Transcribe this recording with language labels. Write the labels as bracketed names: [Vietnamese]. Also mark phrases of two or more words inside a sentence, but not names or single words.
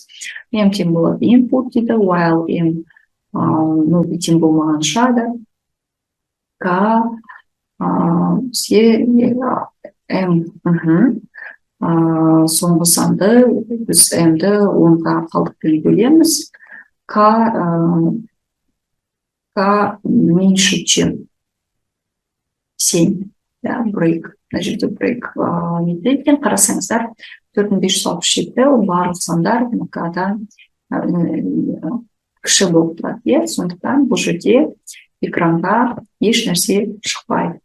[Kazakh] M тең болады input дейді, while M тең болмағанша да К M соңғы санды біз M-ді 10-ға қалдықпен бөлеміз. [Russian] К меньше, чем 7. [Kazakh] Break. Мына жерде break екен. Қарасаңыздар, 4567 барлық сандар К-дан кіші болып тұрады. Сондықтан бұл жерде экранға еш нәрсе шықпайды.